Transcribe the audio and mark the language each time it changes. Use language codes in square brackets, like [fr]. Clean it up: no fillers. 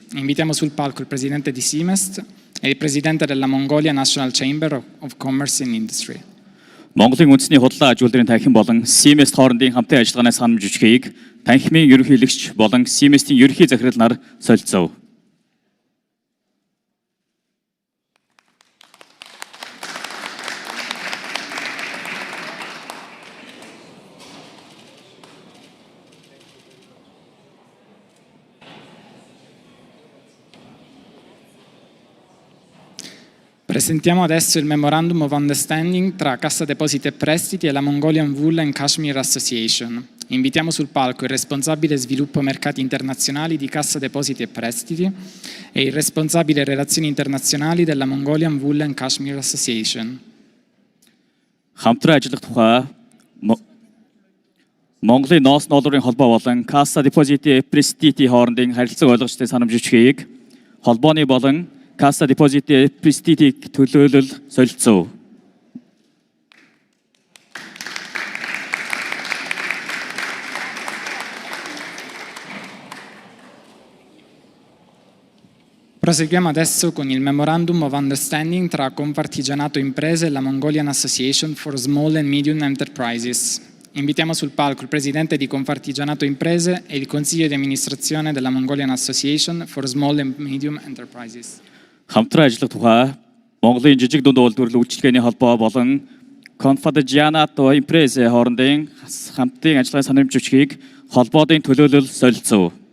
[it] Invitiamo sul palco il Presidente di SIMEST e il Presidente della Mongolia National Chamber of Commerce and Industry. [mn] Монголын үндэсний худалдаа аж үйлдвэрийн танхим болон SIMEST хоорондын хамтын ажиллагааны санамж бичгийг танхимын ерөнхийлөгч болон SIMEST-ийн ерөнхий захирал нар солилцов. [it] Presentiamo adesso il Memorandum of Understanding tra Cassa Depositi e Prestiti e la Mongolian Wool and Cashmere Association. Invitiamo sul palco il responsabile sviluppo mercati internazionali di Cassa Depositi e Prestiti e il responsabile relazioni internazionali della Mongolian Wool and Cashmere Association. [mn] Хамтран ажиллах тухай Монголын ноос ноолорын холбоо болон Cassa Depositi e Prestiti хоорондын харилцааг ойлгочтой санамж бичгийг холбооны болон Cassa Depositi e Prestiti төлөөлөл солилцов. [it] Proseguiamo adesso con il Memorandum of Understanding tra Confartigianato Imprese e la Mongolian Association for Small and Medium Enterprises. Invitiamo sul palco il Presidente di Confartigianato Imprese e il Consiglio di amministrazione della Mongolian Association for Small and Medium Enterprises. [mn] Хамтран ажиллах тухай Монголын жижиг дунд үйлдвэрлэл үйлчилгээний холбоо болон Confartigianato Imprese хоорондын хамтын ажиллагааны санамж бичгийг холбоодын төлөөлөл солилцов.